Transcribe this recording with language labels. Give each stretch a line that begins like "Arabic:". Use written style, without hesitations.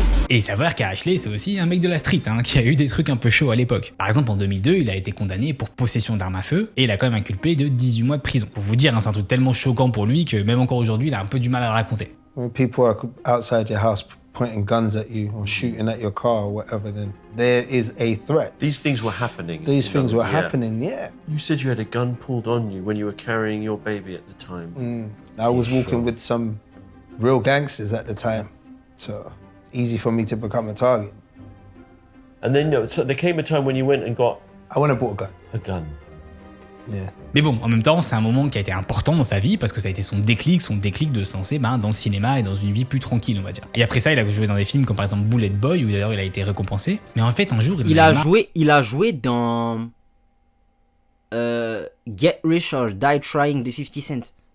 French: Et il s'avère qu'Ashley, c'est aussi un mec de la street, qui a eu des trucs un peu chauds à l'époque. Par exemple, en 2002, il a été condamné pour possession d'armes à feu et il a quand même inculpé de 18 mois de prison. Pour vous dire, c'est un truc tellement choquant pour lui que même encore aujourd'hui, il a un peu du mal à le raconter.
English: When people are outside your house pointing guns at you or shooting at your car or whatever, then there is a threat. These things were happening. These things were yeah. happening, yeah. You said you had a gun pulled on you when you were carrying your baby at the time. I was walking with some real gangsters at the time, so easy for me to become a target. And then so there came a time when you went and got I went and bought a gun. a gun. Yeah.
French: Mais bon, en même temps, c'est un moment qui a été important dans sa vie parce que ça a été son déclic de se lancer dans le cinéma et dans une vie plus tranquille, on va dire. Et après ça, il a joué dans des films comme par exemple Bullet Boy, où d'ailleurs il a été récompensé. Mais en fait, un jour, il a joué dans Get Rich or Die Trying de 50 Cent.